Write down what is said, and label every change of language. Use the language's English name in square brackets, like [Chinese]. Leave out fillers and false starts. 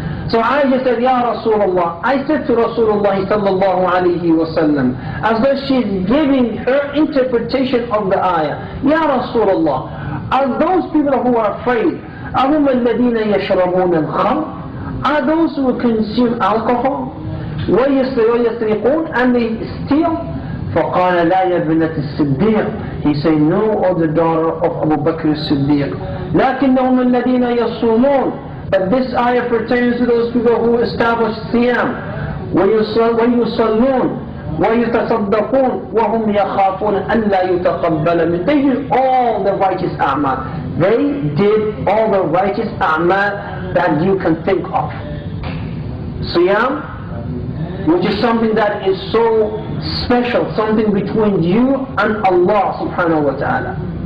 [English] So Aisha said, Ya Rasulullah, I said to Rasulullah sallallahu alayhi wa sallam, as though she's giving her interpretation of the ayah, Ya Rasulullah, are those people who are afraid, [Arabic] أَهُمَ الَّذِينَ يَشْرَبُونَ الْخَمْرَ, [English] are those who consume alcohol, [Arabic] وَيَسْرِقُونَ, [English] and they steal? [Arabic] فَقَالَ لَا يَبْنَةِ الصِّدِّيقِ, [English] he said, no, O the daughter of Abu Bakr as-Siddiq. [Arabic] لَكِنَّهُمَ الَّذِينَ يَصُومُونَ, [English] but this ayah pertains to those people who establish siyam, [Arabic] وَيُصَلُّونَ وَيُتَصَدَّقُونَ وَهُمْ يَخَافُونَ أَنْ لَا يُتَقَبَّلَ مِنْ. [English] They did all the righteous a'mal. They did all the righteous a'mal that you can think of. Siyam, which is something that is so special, something between you and Allah subhanahu wa ta'ala.